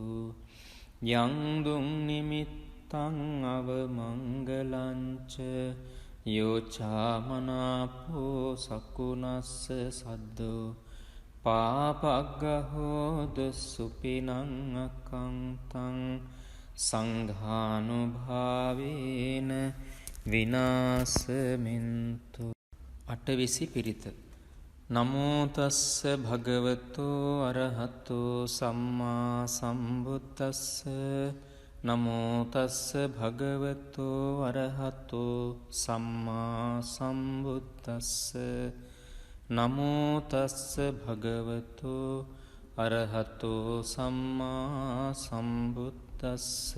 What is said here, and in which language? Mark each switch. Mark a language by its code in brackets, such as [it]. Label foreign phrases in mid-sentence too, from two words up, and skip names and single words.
[pi] යං දුං නිමිත්තං අවමංගලංච යෝචාමනාපෝ සකුණස්ස සද්දු පාපග්ගහෝද සුපිනං අකංතං සංඝානුභාවේන විනාසමින්තු. [si] අටවිසි පිරිත. [pi] නමෝ තස්ස භගවතු අරහතු සම්මා සම්බුද්දස්ස. නමෝ තස්ස භගවතු අරහතු සම්මා සම්බුද්දස්ස. නමෝ තස්ස භගවතු අරහතු සම්මා සම්බුද්දස්ස.